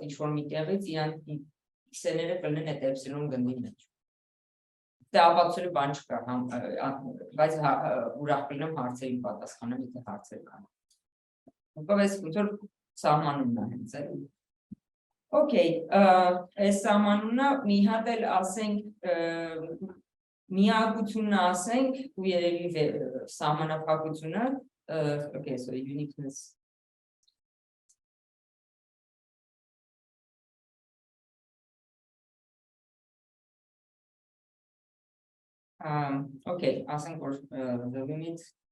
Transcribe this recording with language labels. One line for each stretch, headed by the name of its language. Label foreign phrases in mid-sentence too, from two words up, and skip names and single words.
Armenian: ինչ-որ մի տեղից իրանք x-ները կլինեն այդ էպսիլոն գնդի մեջ։ Դե ապացուցելու բան չկա, բայց ուրախ կլինեմ հարցերին պատասխանել, եթե հարցեր կան։ Ուղղակի այս ոնց որ սահմանումն է հենց էլի։ Okay, այս սահմանումն մի հատ էլ ասենք միակությունն ասենք ու երևի սահմանափակությունը,
English: okay, so uniqueness. Okay, asking for the limit.